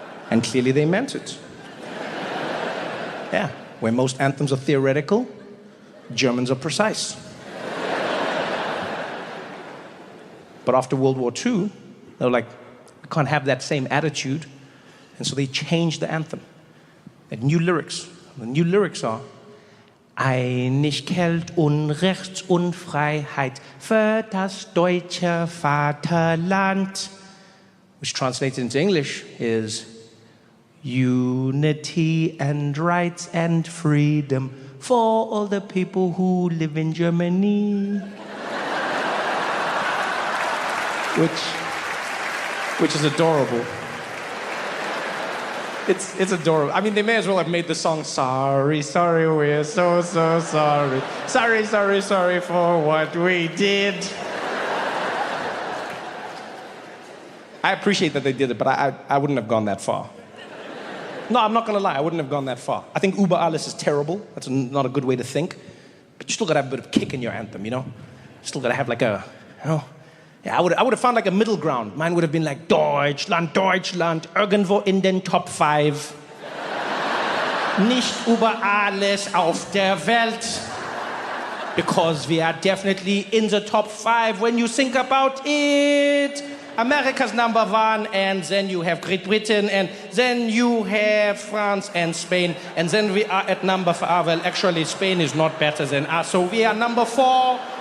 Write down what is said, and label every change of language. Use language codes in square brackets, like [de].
[en] And clearly they meant it. Yeah, where most anthems are theoretical, Germans are precise. But after World War II, they were like, we can't have that same attitude. And so they changed the anthem. And new lyrics. The new lyrics are, [de] Einigkeit und Rechts und Freiheit für das deutsche Vaterland. [en] Which translated into English is, unity and rights and freedom for all the people who live in Germany. Which is adorable. It's adorable. I mean, they may as well have made the song, sorry, sorry, we're so sorry. Sorry for what we did. I appreciate that they did it, but I wouldn't have gone that far. No, I'm not gonna lie, I wouldn't have gone that far. I think Über alles is terrible. That's not a good way to think. But you still gotta have a bit of kick in your anthem, you know? You still gotta have like a, you know? Yeah, I would have found like a middle ground. Mine would have been like, [de] Deutschland, Deutschland, irgendwo in den Top 5. Nicht über alles auf der Welt. [en] because we are definitely in the top 5 when you think about it. America's number 1, and then you have Great Britain, and then you have France and Spain, and then we are at number 5. Well, actually, Spain is not better than us, so we are number 4.